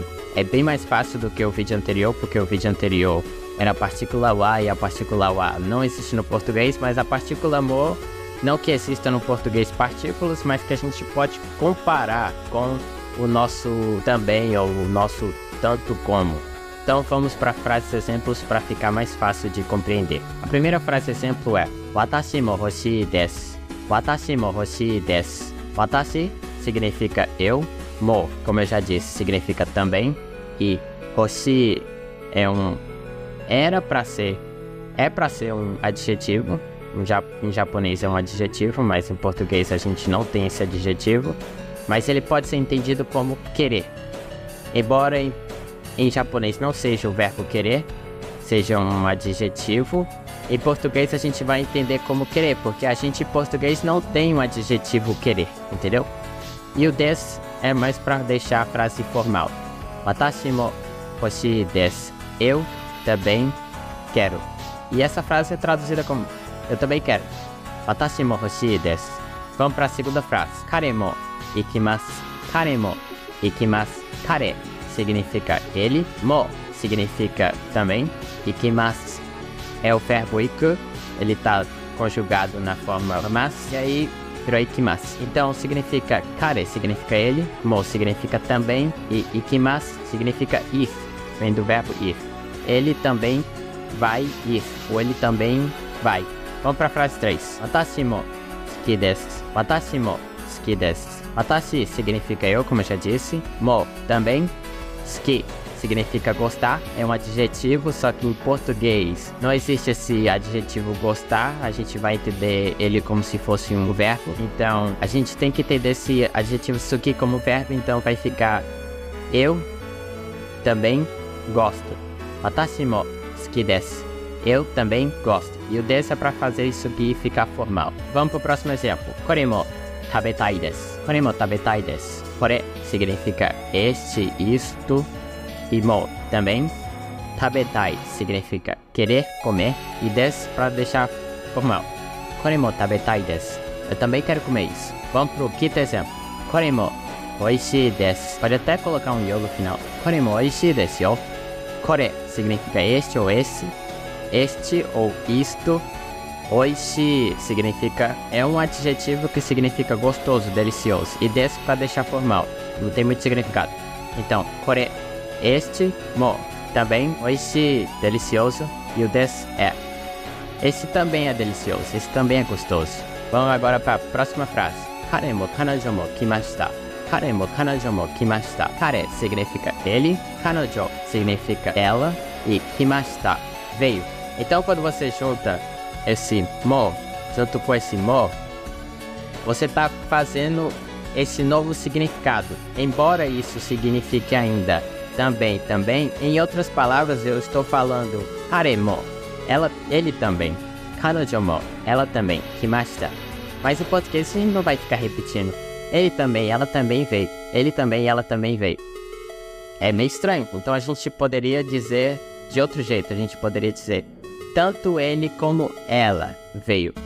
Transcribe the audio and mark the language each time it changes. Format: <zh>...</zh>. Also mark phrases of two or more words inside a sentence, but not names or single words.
<pt>É bem mais fácil do que o vídeo anterior, porque o vídeo anterior era a partícula wa e a partícula wa não existe no português, mas a partícula mo, não que exista no português partículas, mas que a gente pode comparar com o nosso também ou o nosso tanto como. Então vamos para frases exemplos para ficar mais fácil de compreender. A primeira frase exemplo é</pt> <ja>私も欲しいです. 私も欲しいです.</ja> <pt>Watashi significa eu, mo, como eu já disse, significa também, e hoshii é para ser um adjetivo. Em japonês é um adjetivo, mas em português a gente não tem esse adjetivo. Mas ele pode ser entendido como querer. Embora em japonês não seja o verbo querer, seja um adjetivo, em português a gente vai entender como querer, porque a gente em português não tem um adjetivo querer, entendeu? E o desu é mais para deixar a frase formal.</pt> <ja>私も欲しいです.</ja> <pt>Eu também quero. E essa frase é traduzida como eu também quero.</pt> <ja>私も欲しいです.</ja> <pt>Vamos para a segunda frase.</pt> <ja>彼も行きます。彼も行きます.</ja> <pt>Kare significa ele. Mo significa também. Ikimasu é o verbo iku. Ele está conjugado na forma mas. E aí virou ikimasu. Então significa kare significa ele. Mo significa também. E ikimasu significa ir. Vem do verbo ir. Ele também vai ir. Ou ele também vai. Vamos para a frase 3.</pt> <ja>私も好きです。私も好きです.</ja> <pt>Watashi significa eu, como eu já disse. Mo também. Suki significa gostar. É um adjetivo, só que em português não existe esse adjetivo gostar. A gente vai entender ele como se fosse um verbo. Então a gente tem que entender esse adjetivo suki como verbo. Então vai ficar eu também gosto.</pt> <ja>私も好きです.</ja> <pt>Eu também gosto. E o desu é para fazer isso aqui ficar formal. Vamos para o próximo exemplo.</pt> <ja>これも食べたいです. これも食べたいです.</ja> <pt>Kore significa este, isto. E mo também. Tabetai significa querer, comer. E desu para deixar formal.</pt> <ja>これも食べたいです.</ja> <pt>Eu também quero comer isso. Vamos para o quinto exemplo.</pt> <ja>これも美味しいです.</ja> <pt>Pode até colocar um yo no final.</pt> <ja>これも美味しいですよ.</ja> <pt>Kore significa este ou esse. Este ou isto. Oishi significa, é um adjetivo que significa gostoso, delicioso. E desu para deixar formal, não tem muito significado. Então, kore, este, mo, também, oishi, delicioso. E o desu é, esse também é delicioso, esse também é gostoso. Vamos agora para a próxima frase.</pt> <ja>彼も彼女も来ました。彼も彼女も来ました.</ja> <pt>Kare significa ele, kanojo significa ela e kimashita, veio. Então quando você junta esse mo, junto com esse mo, você está fazendo esse novo significado. Embora isso signifique ainda também, em outras palavras eu estou falando</pt> <ja>彼も,</ja> <pt>ele também,</pt> <ja>彼女も,</ja> <pt>ela também, kimashita. Mas em português a gente não vai ficar repetindo. Ele também, ela também veio. Ele também, ela também veio. É meio estranho. Então a gente poderia dizer de outro jeito. A gente poderia dizer tanto ele como ela veio.</pt>